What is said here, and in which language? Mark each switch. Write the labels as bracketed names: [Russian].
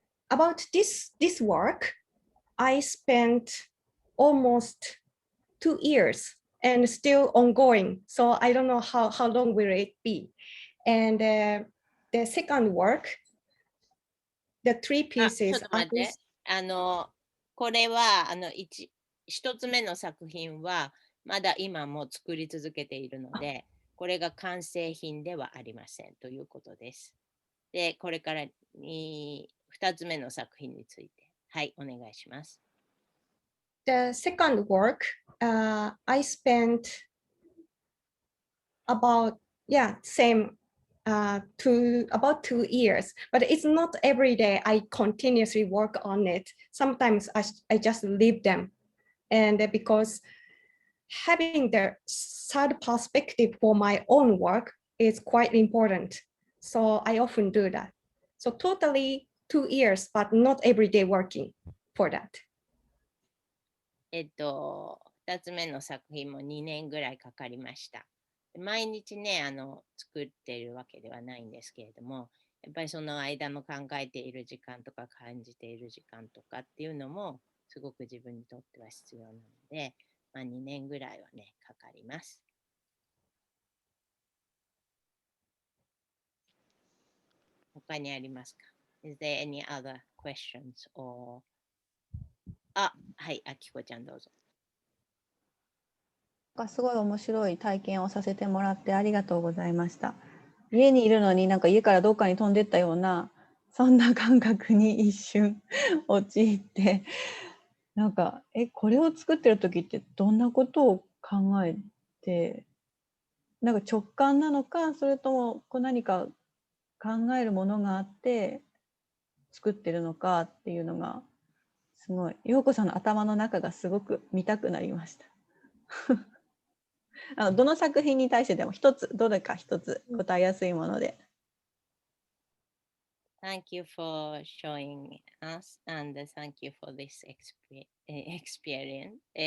[English] About this work, I spent almost 2 years and still ongoing. So I don't know how long will it be. And the second work, the three [Japanese] あ、ちょっ [English] pieces, [Japanese] と待って。これは、一つ目の作品は、まだ今も作り続けているので、これが完成品ではありませんということです。で、これから二つ目の作品について、はい、お願いします。 [English] the second work, I spent about, same about 2 years, but it's not every day I continuously work on it. Sometimes I just leave them. And because having the third perspective for my own work is quite important. So I often do that. So totally 2 years, but not every day working for that. [Japanese] 2つ目の作品も2年ぐらいかかりました。毎日ね、作っているわけではないんですけれども、やっぱりその間の考えている時間とか感じている時間とかっていうのもすごく自分にとっては必要なので、2年ぐらいはね、かかります。他にありますか？ [English] Is there any other questions or [Japanese] はい、あきこちゃんどうぞ。すごい面白い体験をさせてもらってありがとうございました。家にいるのになんか家からどっかに飛んでったようなそんな感覚に一瞬陥って、なんかこれを作ってる時ってどんなことを考えて、なんか直感なのか、それとも何か考えるものがあって作ってるのかっていうのがすごい、陽子さんの頭の中がすごく見たくなりました。どの作品に対してでも一つ、どれか一つ答えやすいもので。 [English] Thank you for showing us and thank you for this experiment.